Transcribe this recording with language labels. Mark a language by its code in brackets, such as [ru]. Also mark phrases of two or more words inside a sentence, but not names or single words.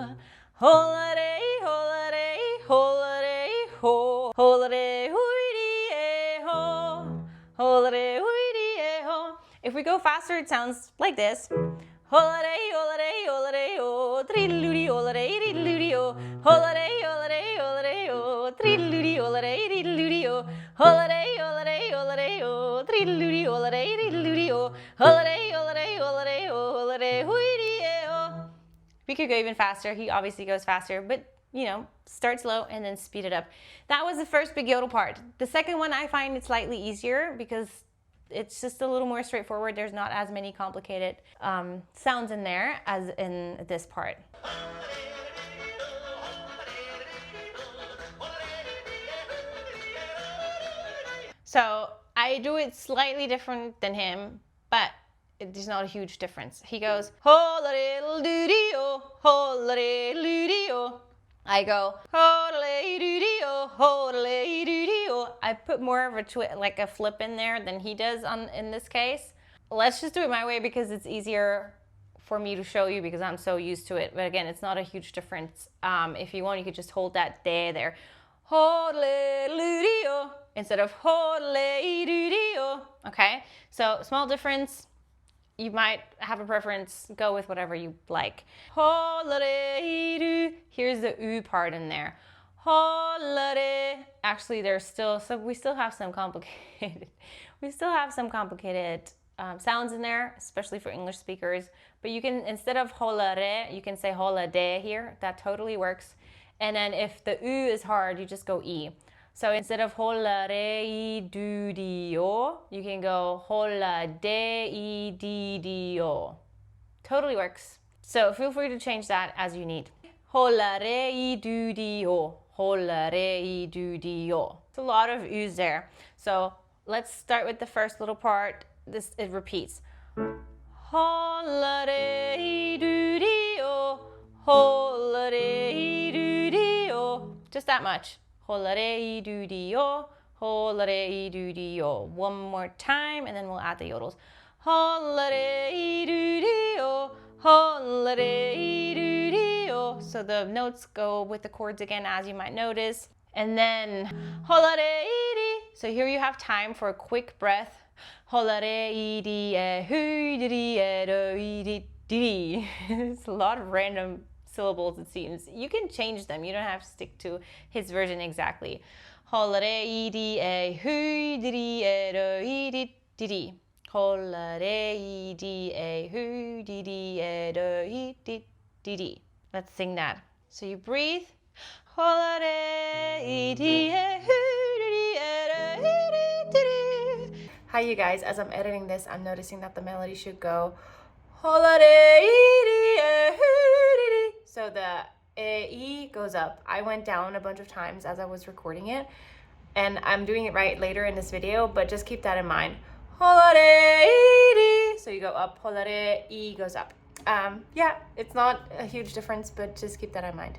[en] Holiday, holiday, holiday, ho. Holiday, ho. Holiday, ho. If we go faster, it sounds like this. Holiday, holiday, holiday, ho. Dreedle-doody, holiday, dreedle-doody, ho. Holiday, holiday, holiday, ho. Dreedle-doody, holiday, dreedle-doody, ho. Holiday, holiday, holiday, ho. Dreedle-doody, holiday, dreedle-doody, ho. Holiday, holiday, holiday, ho. Holiday, ho. We could go even faster. He obviously goes faster, but you know, start slow and then speed it up. That was the first big yodel part. The second one I find it slightly easier because it's just a little more straightforward. There's not as many complicated sounds in there as in this part. So I I do it slightly different than him, but there's not a huge difference. He goes, ho-la-diddle-doo-dee-oh, ho-la-diddle-doo-dee-oh. I go, ho-la-doo-dee-oh, ho-la-doo-dee-oh. I put more of a flip in there than he does in this case. Let's just do it my way because it's easier for me to show you because I'm so used to it. But again, it's not a huge difference. If you want, you could just hold that de there. Ho-la-doo-dee-oh instead of ho-la-doo-dee-oh. Okay, so small difference. You might have a preference. Go with whatever you like. Ho-la-doo. Here's the oo part in there. Ho-la-doo. Actually, we still have some complicated. Sounds in there, especially for English speakers. But you can, instead of ho-la-re, you can say ho-la-de here. That totally works. And then if the oo is hard, you just go e. So instead of ho-la-re-i-do-di-o, you can go ho-la-de-i-di-di-o. Totally works. So feel free to change that as you need. Ho-la-re-i-do-di-o. Ho-la-re-i-do-di-o. It's a lot of oos there. So let's start with the first little part. It repeats. Ho-la-re-i-do-di-o. Ho-la-re-i-do-di-o. Just that much. Ho-la-re-i-do-di-o. Ho-la-re-i-do-di-o. One more time, and then we'll add the yodels. Ho-la-re-i-do-di-o. Ho-la-re-i-do-di-o. So the notes go with the chords again, as you might notice. And then ho-la-re-i-di. So here you have time for a quick breath. Ho-la-re-i-di-e-hu-di-di-e-do-i-di-di. It's a lot of random syllables, it seems. You can change them. You don't have to stick to his version exactly. Ho-la-re-i-di-e-hu-di-di-e-do-i-di-di-di. Ho-la-re-i-di-e-hu-di-di-e-do-i-di-di-di. Let's sing that. So you breathe. Ho-la-re-i-di-e-hu-di-di-e-do-i-di-di-di. Hi you guys, as I'm editing this, I'm noticing that the melody should go ho-la-re-i-di-e-hu-di-di. So the E goes up. I went down a bunch of times as I was recording it, and I'm doing it right later in this video, but just keep that in mind. Ho-la-re-i-di. So you go up, ho-la-re-i goes up. Yeah, it's not a huge difference, but just keep that in mind.